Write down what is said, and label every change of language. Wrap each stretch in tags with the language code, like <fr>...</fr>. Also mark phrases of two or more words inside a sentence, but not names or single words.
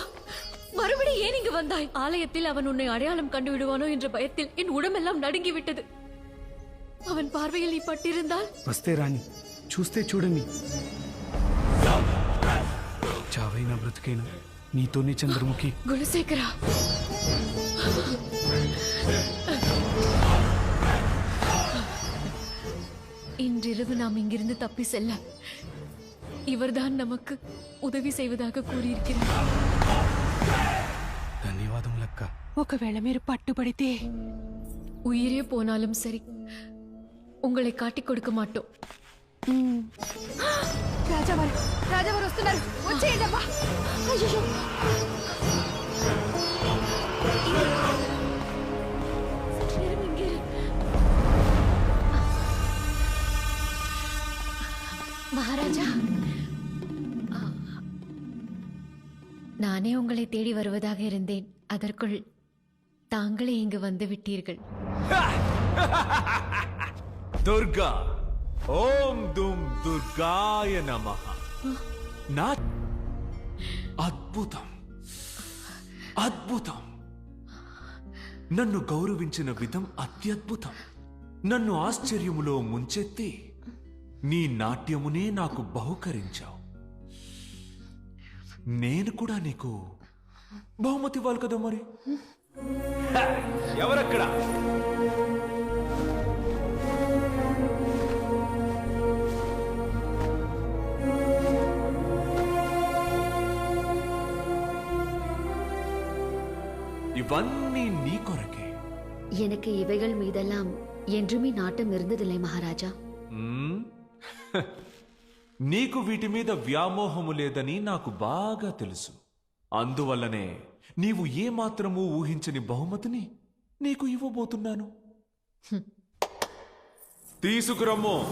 <ta>மறுபடியும் ஏன் இங்கு வந்தாய்? ஆலயத்தில் அவன் உன்னை அடையாளம் கண்டு விடுவானோ என்ற பயத்தில் என் உடம்பெல்லாம் நடுங்கி விட்டது. அவன் பார்வையில் நீ பட்டிருந்தால்</ta> <te>వస్తే రాని, చూస్తే చూడని. చావైనా బ్రతికైనా నీతోనే చంద్రముఖి.</te> <ta>குலசேகரா, இன்றிரவு நாம் இங்கிருந்து தப்பி செல்ல இவர்தான் நமக்கு உதவி செய்வதாக கூறியிருக்கிறார்.</ta> <te>ధన్యవాదములక్క. ఒకవేళ మీరు పట్టుబడితే</te> <ta>உயிரே போனாலும் சரி உங்களை காட்டிக் கொடுக்க மாட்டோம்.</ta> <te>రాజావారు, రాజావారు వస్తున్నారు, వచ్చేయండమ్మా. అయ్యో,</te> <ta>மகாராஜா, நானே உங்களை தேடி வருவதாக இருந்தேன். அதற்குள் தாங்களே இங்கு வந்து விட்டீர்கள்.</ta> <te>దుర్గా,</te> <sa>ఓం దుమ్ దుర్గాయ నమః.</sa> <te>నా అద్భుతం, అద్భుతం. నన్ను గౌరవించిన విధం అత్యద్భుతం. నన్ను ఆశ్చర్యములో ముంచెత్తి నీ నాట్యమునే నాకు బహుకరించావు. నేను కూడా నీకు బహుమతి ఇవ్వాలి కదా మరి. ఎవరక్కడ? ఇవన్నీ నీ కొరకే.</te> <ta>எனக்கு இவைகள் மீதெல்லாம் என்றுமே நாட்டம் இருந்ததில்லை மகாராஜா.</ta> <te>నీకు వీటి మీద వ్యామోహము లేదని నాకు బాగా తెలుసు. అందువల్లనే నీవు ఏమాత్రమూ ఊహించని బహుమతిని నీకు ఇవ్వబోతున్నాను. తీసుకురమ్మో.</te>